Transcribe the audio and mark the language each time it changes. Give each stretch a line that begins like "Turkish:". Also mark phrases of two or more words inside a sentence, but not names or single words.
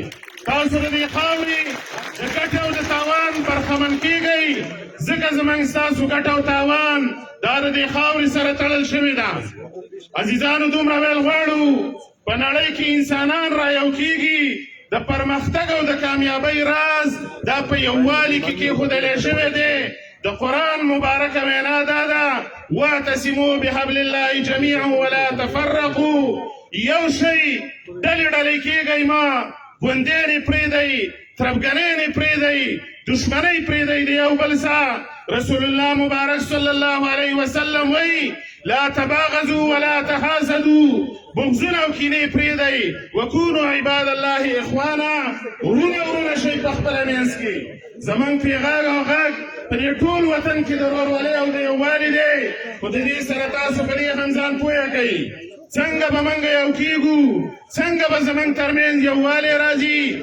Pashto: تاسو د دې خاورې د ګټې او د تاوان برخمن کیږئ ځکه زموږ ستاسو ګټه او تاوان دا د دې خاورې سره تړل شوې ده. عزیزانو دومره ویل غواړو په نړۍ کې انسانان را یو کیږي د پرمختګ او د کامیابۍ راز دا په یووالي کې کېښودلی شوی دی. د قرآن مبارکه وینا دا ده
Arabic: واعتصموا بحبل الله جمیعا ولا تفرقوا.
Pashto: یو شی ډلې ډلې کېږئ مه، ګوندې پرېږدئ، تربګنۍ پرېږدئ، دشمنۍ پرېږدئ د یو بل سره.
Arabic: رسول الله مبارک صلی الله علیه وسلم وی لا تباغضوا ولا تحاسدوا.
Pashto: بغضونه او کینې پرېږدئ.
Arabic: وکونوا عباد الله اخوانا.
Pashto: ورونه شئ په خپله منځ کې. زموږ پیغام او غږ په دې ټول وطن کې د ورورولۍ او د یووالي دی. خو د دې سره تاسو په دې هم ځان پوهه کوئ څنګه به موږ یو کېږو، څنګه به زموږ ترمنځ یووالی راځي.